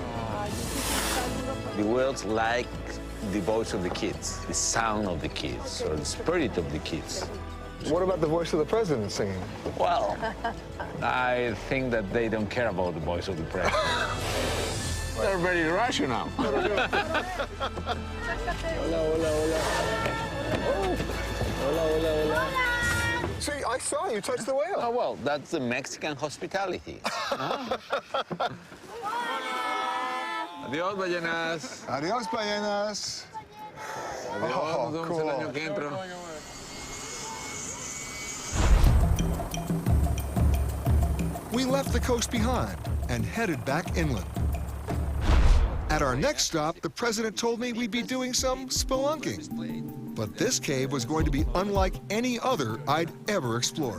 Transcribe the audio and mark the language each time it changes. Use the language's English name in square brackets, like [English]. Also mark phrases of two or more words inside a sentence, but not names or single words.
[English] The whales like the voice of the kids, the sound of the kids, or the spirit of the kids. What about the voice of the president singing? Well, I think that they don't care about the voice of the president. They're very rational. [Spanish] Hola, hola, hola. Oh. Hola, hola, hola. [English] See, I saw you touch the whale. Oh, well, that's the Mexican hospitality. [Spanish] Adiós, ballenas. Adiós, ballenas. Adiós, nos vemos el año que entra. [English] We left the coast behind and headed back inland. At our next stop, the president told me we'd be doing some spelunking. But this cave was going to be unlike any other I'd ever explored.